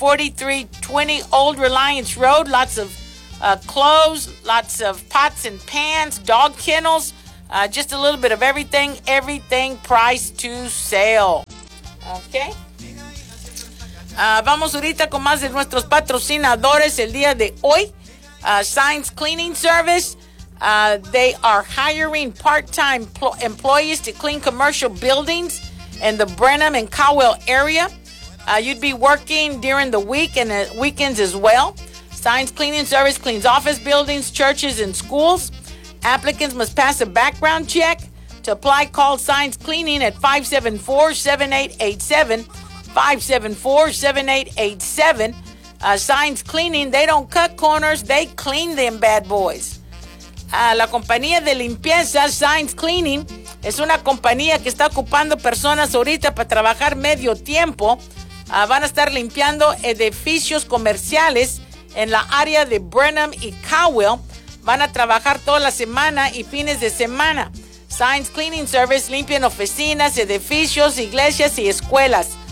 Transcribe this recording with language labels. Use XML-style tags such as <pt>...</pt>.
<en>4320 Old Reliance Road. Lots of clothes, lots of pots and pans, dog kennels, just a little bit of everything. Everything priced to sale. Okay.</en> <es>Vamos ahorita con más de nuestros patrocinadores el día de hoy.</es> <en>Signs Cleaning Service. They are hiring part-time employees to clean commercial buildings in the Brenham and Cowell area. You'd be working during the week and weekends as well. Signs Cleaning Service cleans office buildings, churches, and schools. Applicants must pass a background check. To apply, call Signs Cleaning at 574-7887. 574-7887. Signs Cleaning, they don't cut corners, they clean them bad boys.</en> <es>La compañía de limpieza, Signs Cleaning, es una compañía que está ocupando personas ahorita para trabajar medio tiempo. Van a estar limpiando edificios comerciales en la área de Brenham y Cowell. Van a trabajar toda la semana y fines de semana. Signs Cleaning Service limpian oficinas, edificios, iglesias y escuelas.</es>